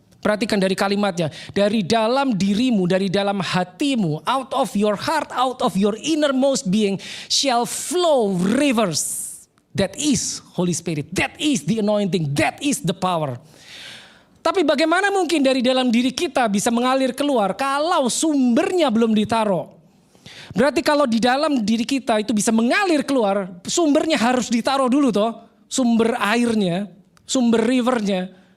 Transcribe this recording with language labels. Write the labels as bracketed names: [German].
[Indonesian] Perhatikan dari kalimatnya, dari dalam dirimu, dari dalam hatimu, [English] out of your heart, out of your innermost being shall flow rivers. That is Holy Spirit, that is the anointing, that is the power. [Indonesian] Tapi bagaimana mungkin dari dalam diri kita bisa mengalir keluar kalau sumbernya belum ditaruh? Berarti kalau di dalam diri kita itu bisa mengalir keluar, sumbernya harus ditaruh dulu toh. Sumber airnya, sumber rivernya.